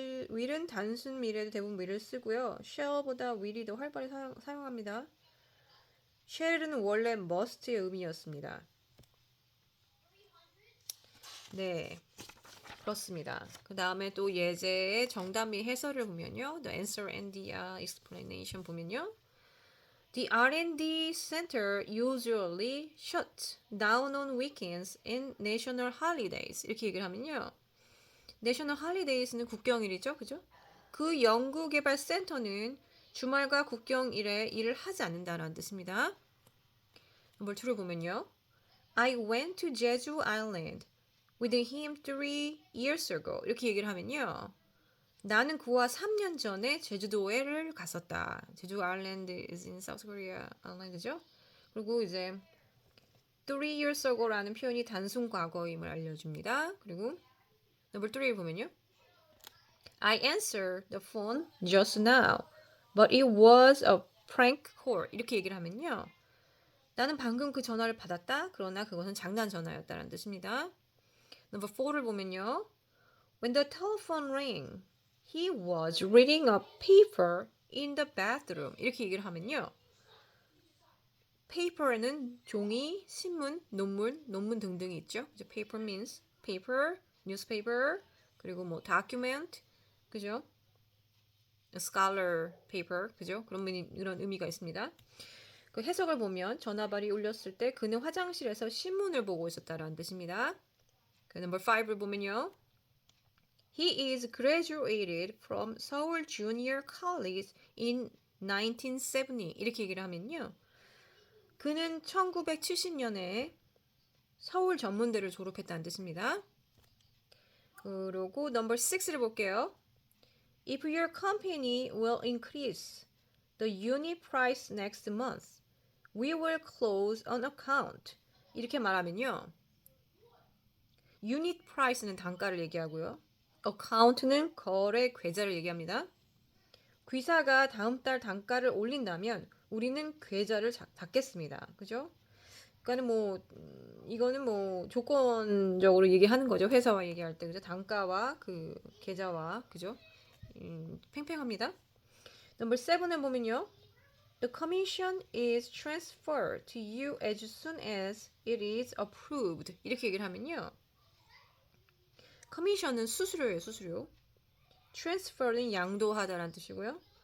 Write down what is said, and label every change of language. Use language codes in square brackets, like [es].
[ko] will은 단순 미래도 대부분 will을 쓰고요. shall보다 will이 더 활발히 사용합니다. shall은 원래 must의 의미였습니다. 네, 그렇습니다. 그 다음에 또 예제의 정답 및 해설을 보면요. [en] The answer and the explanation [ko] 보면요. [en] The R&D center usually shuts down on weekends and national holidays. [ko] 이렇게 얘기를 하면요. National holidays는 국경일이죠. 그죠? 그 연구개발센터는 주말과 국경일에 일을 하지 않는다는 뜻입니다. 넘버 2를 보면요. [en] I went to Jeju Island with him 3 years ago. [ko] 이렇게 얘기를 하면요. 나는 그와 3년 전에 제주도에를 갔었다. 제주 아일랜드 [en] is in South Korea [ko] 아일랜드죠. 그리고 이제 [en] 3 years ago [ko] 라는 표현이 단순 과거임을 알려줍니다. 그리고 넘버 3 보면요. [en] I answered the phone just now, but it was a prank call. [ko] 이렇게 얘기를 하면요. 나는 방금 그 전화를 받았다. 그러나 그것은 장난 전화였다는 뜻입니다. 넘버 4를 보면요. [en] When the telephone rang, he was reading a paper in the bathroom. [ko] 이렇게 얘기를 하면요. paper에는 종이, 신문, 논문 등등이 있죠. [en] paper means paper, newspaper, [ko] 그리고 뭐 [en] document, [ko] 그죠? [en] scholar paper, [ko] 그죠? 그런 의미가 있습니다. 그 해석을 보면 전화발이 울렸을 때 그는 화장실에서 신문을 보고 있었다라는 뜻입니다. 그 넘버 5를 보면요. [en] He is graduated from Seoul Junior College in 1970. [ko] 이렇게 얘기를 하면요. 그는 1970년에 서울 전문대를 졸업했다는 뜻입니다. 그리고 넘버 6를 볼게요. [en] If your company will increase the unit price next month, we will close an account. [ko] 이렇게 말하면요. unit price는 단가를 얘기하고요. account는 거래 계좌를 얘기합니다. 귀사가 다음 달 단가를 올린다면 우리는 계좌를 닫겠습니다. 그죠? 그러니까 이거는 조건적으로 얘기하는 거죠. 회사와 얘기할 때 그죠? 단가와 그 계좌와 그죠? 팽팽합니다. 넘버 7에 보면요. [en] The commission is transferred to you as soon as it is approved. [ko] 이렇게 얘기를 하면요. commission은 수수료예요, 수수료. transfer는 양도하다라는 뜻이고요.